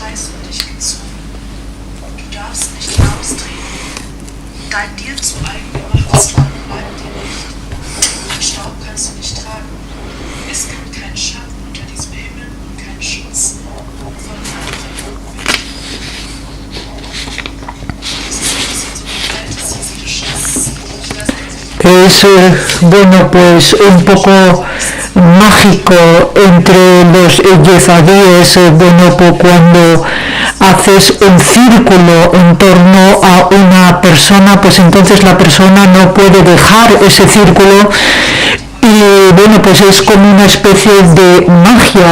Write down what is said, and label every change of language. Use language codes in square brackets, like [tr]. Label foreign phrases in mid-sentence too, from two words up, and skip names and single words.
[de] über dich gezogen. Du darfst nicht austreten. Dein dir zu eigen gemachtes Land bleibt dir nicht. Den Staub kannst du nicht tragen. Es gibt keinen Schatten unter diesem Himmel und keinen Schutz von anderen. [es] Es, bueno, pues un poco mágico entre los yezadíes, bueno, pues cuando haces un círculo en torno a una persona, pues entonces la persona no puede dejar ese círculo y bueno, pues es como una especie de magia.